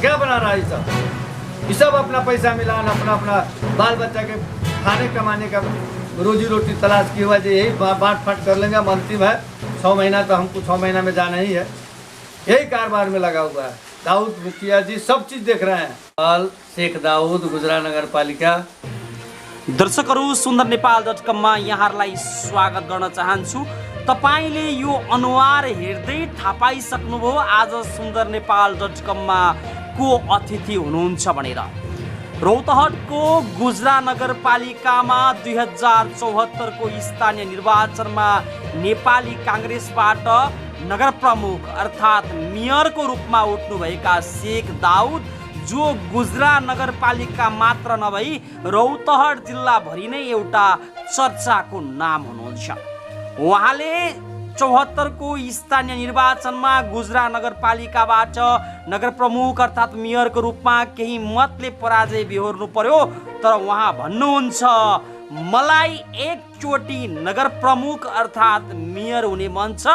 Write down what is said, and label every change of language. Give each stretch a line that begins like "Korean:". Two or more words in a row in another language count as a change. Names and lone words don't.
Hindi: क्या बना रहा है ये सब अपना पैसा मिलाना, अपना बाल बच्चा के खाने कमाने का रोजी रोटी तलाश की हुआ, यही बांट फाट कर लेंगे। हम अंतिम है 6 महीना, तो हमको 6 महीना में जाना ही है, यही कारोबार में लगा हुआ है। दाऊद मुखिया जी सब चीज देख रहे हैं। शेख दाऊद गुजरात नगर पालिका।
Nepali: दर्शकहरू सुन्दर नेपाल.com मा यहाँहरूलाई स्वागत गर्न चाहन्छु। तपाईले यो अनुहार हेर्दै थाहा पाइसक्नुभयो आज सुन्दर नेपाल.com मा को अतिथि हुनुहुन्छ भनेर। रौतहटको गुजरात नगरपालिकामा 2074 को स्थानीय निर्वाचनमा नेपाली कांग्रेसबाट नगर प्रमुख अर्थात् मेयरको रूपमा उठ्नुभएका शेख दाऊद, जो गुजरात नगरपालिका मात्र नभई रौतहट जिल्लाभरि नै एउटा चर्चाको नाम हुनुहुन्छ। उहाँले 74 को स्थानीय निर्वाचनमा गुजरात नगरपालिकाबाट नगर प्रमुख अर्थात् मेयरको रूपमा केही मतले पराजय बेहोर्नु पर्यो, तर उहाँ भन्नुहुन्छ मलाई एकचोटि नगर प्रमुख अर्थात् मेयर हुने मन छ।